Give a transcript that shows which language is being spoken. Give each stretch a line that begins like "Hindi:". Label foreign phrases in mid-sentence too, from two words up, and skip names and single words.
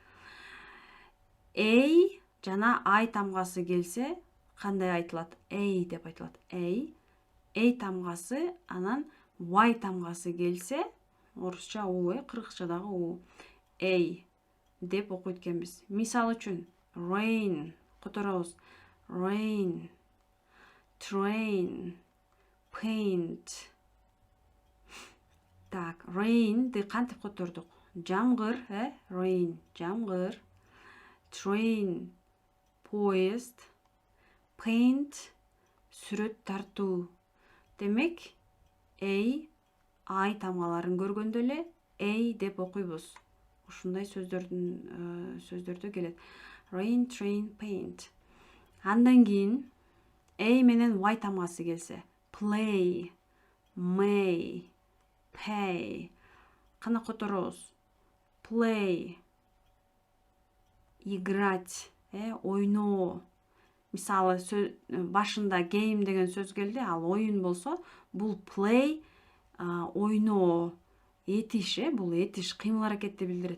Kyrgyz: A жана I тамгасы келсе кандай айтылат? A деп айтылат. A тамгасы, анан Y тамгасы келсе, орусча у, кыргызчадагы у. A деп окуйт экенбиз. Мисалы үчүн, rain которобуз.
English: Rain, train, paint.
Kyrgyz: Так, rain'ди кантип котордук? Жамгыр, rain, жамгыр. Train, поезд. Paint, сүрөт тартуу. Демек, I тамгаларын көргөндө эле A деп окуйбуз. Ушундай сөздөрдө келет.
English: Rain, train, paint.
Kyrgyz: Андан кийин A менен Y тамгасы келсе,
English: play, may, pay.
Kyrgyz: Кана которобуз? Play, играть, ойноо. Мисалы, башында game деген сөз келди, ал оюн болсо, бул play, ойноо, этиш, бул этиш, кыймыл аракетти билдирет.